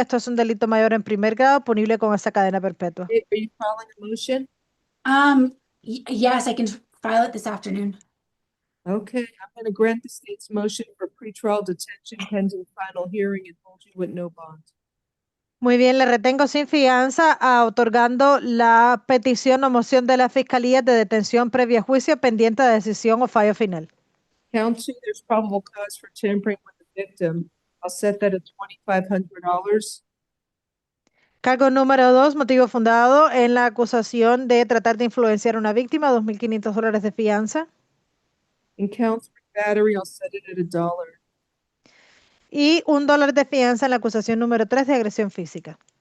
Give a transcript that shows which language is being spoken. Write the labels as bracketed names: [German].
[Spanish] Esto es un delito mayor en primer grado, punible con esta cadena perpetua. [English] Are you filing a motion? Yes, I can file it this afternoon. Okay, I'm going to grant the state's motion for pretrial detention pending final hearing and hold you with no bond. [Spanish] Muy bien, le retengo sin fianza, otorgando la petición o moción de la Fiscalía de detención previa a juicio pendiente de decisión o fallo final. [English] Count two, there's probable cause for tampering with the victim. I'll set that at $2,500. [Spanish] Cargo número 2, motivo fundado en la acusación de tratar de influenciar a una víctima, $2,500 de fianza. [English] In count three, battery, I'll set it at $1. [Spanish] Y $1 de fianza en la acusación número 3 de agresión física.